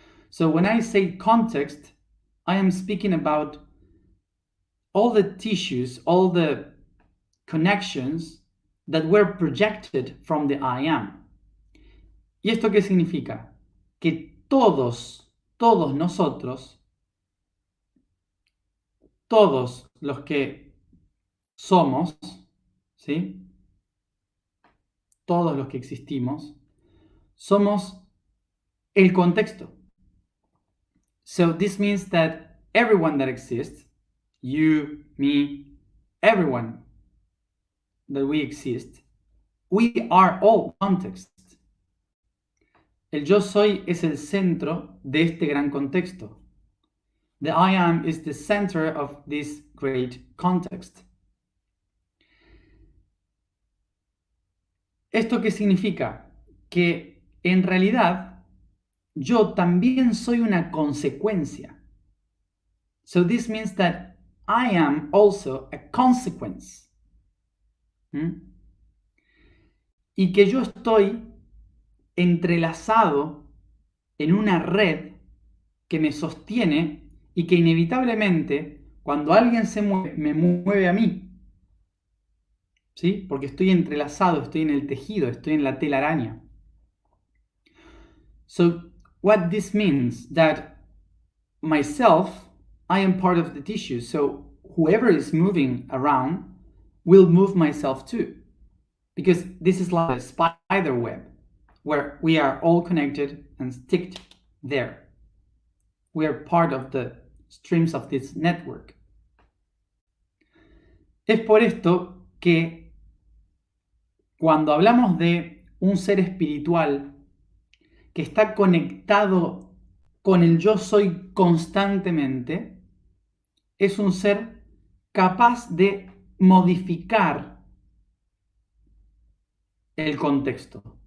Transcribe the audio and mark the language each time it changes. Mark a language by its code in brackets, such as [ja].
[en] So when I say context, I am speaking about all the tissues, all the connections that were projected from the I am. [es] ¿Y esto qué significa? Que todos nosotros, todos los que somos, ¿sí? Todos los que existimos, somos el contexto. [en] So this means that everyone that exists, you, me, everyone that we exist, we are all context. [es] El yo soy es el centro de este gran contexto. [en] The I am is the center of this great context. [es] ¿Esto qué significa? Que en realidad yo también soy una consecuencia. [en] So this means that I am also a consequence. [es] Y que yo estoy entrelazado en una red que me sostiene y que inevitablemente cuando alguien se mueve, me mueve a mí. ¿Sí? Porque estoy entrelazado, estoy en el tejido, estoy en la telaraña. [en] So what this means that myself, I am part of the tissue. So whoever is moving around will move myself too. Because this is like a spider web where we are all connected and sticked there. We are part of the streams of this network. [es] Es por esto que cuando hablamos de un ser espiritual que está conectado con el yo soy constantemente, es un ser capaz de modificar el contexto.